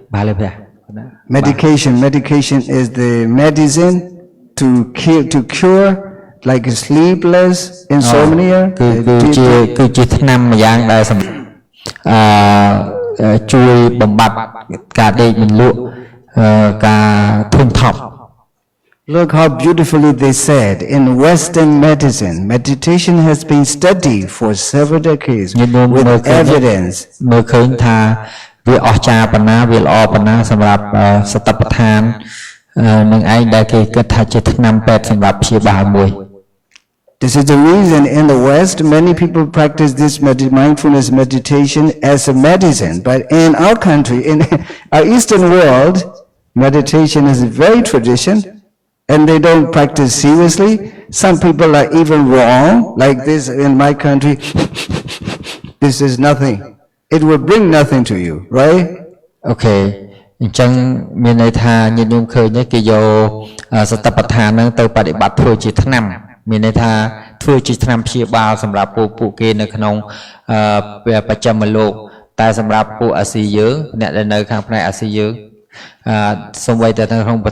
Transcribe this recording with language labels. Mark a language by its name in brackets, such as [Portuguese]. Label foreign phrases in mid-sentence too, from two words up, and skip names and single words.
[English] Medication is the medicine to cure like sleepless insomnia. [Khmer] គឺជាថ្នាំម្យ៉ាងដែលសម្រាប់ជួយបំបត្តិការដេកមិនលក់ការធុញថប់ [English] Look how beautifully they said in Western medicine, meditation has been studied for several decades with evidence. [Khmer] មើលឃើញថាវាអស្ចារ្យប៉ុណ្ណាវាល្អប៉ុណ្ណាសម្រាប់សតិប្បដ្ឋាននឹងឯងដែលគេគិតថាជាថ្នាំពេទ្យសម្រាប់ព្យាបាលមួយ [English] This is the reason in the West many people practice this mindfulness meditation as a medicine, but in our country, in our Eastern world, meditation is a very tradition. And they don't practice seriously. Some people are even wrong, like this in my country. This is nothing. It will bring nothing to you, right? Okay. [Khmer] អញ្ចឹងមានន័យថាញាតិញោមឃើញគេយកសតិប្បដ្ឋានហ្នឹងទៅបដិបត្តិធ្វើជាថ្នាំមានន័យថាធ្វើជាថ្នាំព្យាបាលសម្រាប់ពួក គេនៅក្នុងបច្ចឹមលោកតែសម្រាប់ពួកអាស៊ីយើងអ្នកដែលនៅខាងផ្នែកអាស៊ីយើងសូម្បីតែនៅក្នុងប្រ